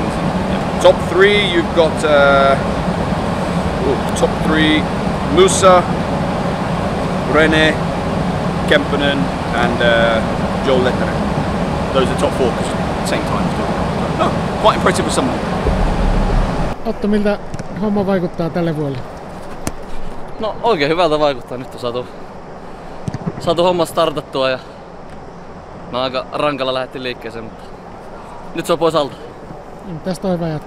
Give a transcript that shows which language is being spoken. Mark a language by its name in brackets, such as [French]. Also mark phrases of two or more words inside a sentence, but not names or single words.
[English] And, yeah. Top 3, you've got top 3, Musa, Rene, Kemppanen and Joel Lehtinen. Those are top 4 at the same time. No, quite impressive with some of them. [Finnish] Otto, miltä homma vaikuttaa tälle vuodelle? No oikein hyvältä vaikuttaa. Nyt on saatu homma startattua ja mä aika rankalla lähdettiin liikkeeseen, mutta nyt se on pois alta. Tästä on hyvä jatko.